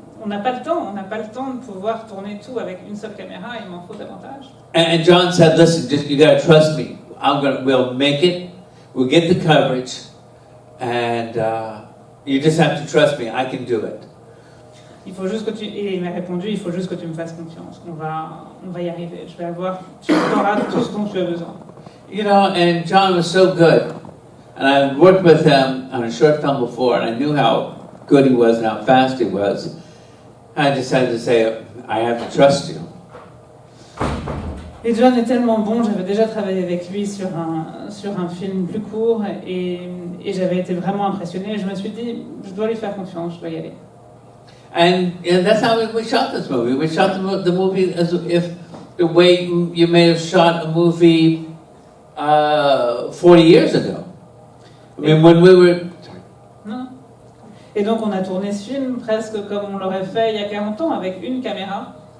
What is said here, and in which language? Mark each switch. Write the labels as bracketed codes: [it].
[fr] On n'a pas le temps de pouvoir tourner tout avec une seule caméra, il m'en faut davantage. [en] And John said, listen, you gotta trust me. We'll make it. We'll get the coverage, and you just have to trust me. I can do it. [fr] Et il m'a répondu, il faut juste que tu me fasses confiance. On va y arriver. Tu auras tout ce dont tu as besoin. [en] You know, and John was so good, and I worked with him on a short film before, and I knew how good he was and how fast he was. I decided to say, I have to trust you. [fr] Et John est tellement bon, j'avais déjà travaillé avec lui sur un film plus court et j'avais été vraiment impressionnée. Je me suis dit, je dois lui faire confiance, je dois y aller. [en] And that's how we shot this movie. We shot the movie as if the way you may have shot a movie 40 years ago. I mean, when we were... [fr] Non. Et donc on a tourné ce film presque comme on l'aurait fait il y a 40 ans, avec une caméra.